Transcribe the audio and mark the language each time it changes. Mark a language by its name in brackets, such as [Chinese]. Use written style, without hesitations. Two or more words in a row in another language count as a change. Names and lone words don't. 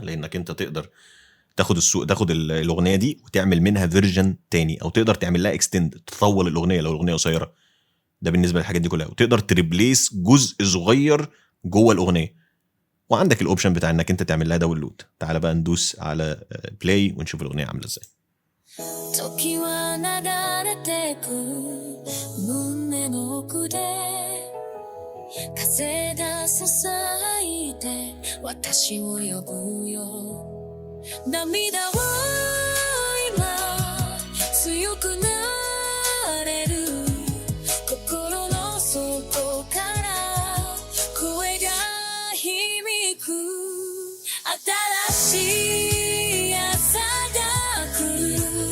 [Arabic] لانك انت تقدر تاخد الاغنيه دي وتعمل منها فيرجن تاني، او تقدر تعمل لها اكستند، تطول الاغنيه لو الاغنيه قصيره. ده بالنسبه للحاجات دي كلها. وتقدر تريبليس جزء صغير جوه الاغنيه. وعندك الاوبشن بتاع انك انت تعمل لها داونلود. تعال بقى ندوس على بلاي ونشوف الاغنيه عامله ازاي. [Japanese] 時は流れてく胸の奥で風がささいて私を呼ぶよ涙は今強くなれる心の底から声が響く新しい朝が来る